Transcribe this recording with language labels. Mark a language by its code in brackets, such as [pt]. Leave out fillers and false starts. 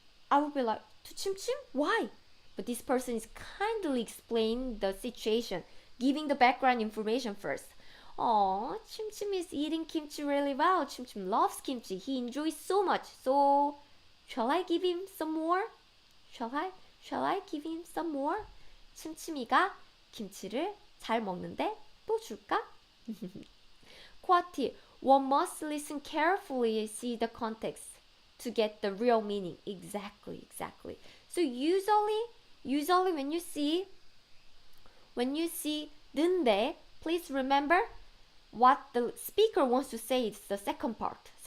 [en] I would be like, to 침침? Why? But this person is kindly explaining the situation, giving the background information first. 침침 is eating kimchi really well. 침침 loves kimchi. He enjoys so much. So, shall I give him some more? Shall I give him some more? [ko] 침침이가 김치를 잘 먹는데 또 줄까? [en] 쿼티, one must listen carefully and see the context to get the real meaning. Exactly. So usually when you see 는데, please remember what the speaker wants to say is the second part.